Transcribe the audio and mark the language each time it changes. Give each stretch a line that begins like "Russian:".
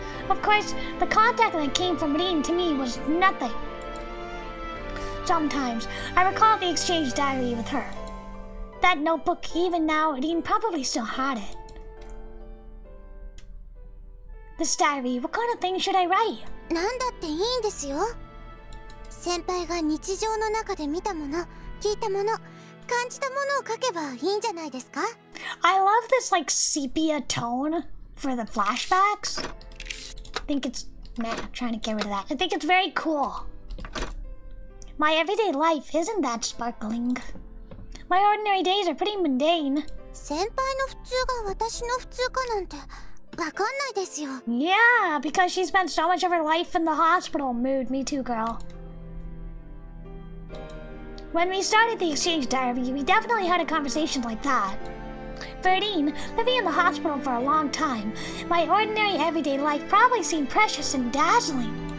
English: Of course, the contact that came from Rin to me was nothing. Sometimes, I recall the exchange diary with her. That notebook, even now, Rin probably still had it. This diary, what kind of thing should I write?
Japanese: なんだっていいんですよ。先輩が日常の中で見たもの、聞いたもの、感じたものを書けばいいんじゃないですか?
English: I love this like sepia tone for the flashbacks. I think it's, man, I'm trying to get rid of that. I think it's very cool. My everyday life isn't that sparkling. My ordinary days are pretty mundane.
Japanese: 先輩の普通が私の普通かなんてわかんないですよ。
English: Yeah, because she spent so much of her life in the hospital. Mood, me too, girl. When we started the exchange diary, we definitely had a conversation like that. For Rin, living in the hospital for a long time, my ordinary everyday life probably seemed precious and dazzling.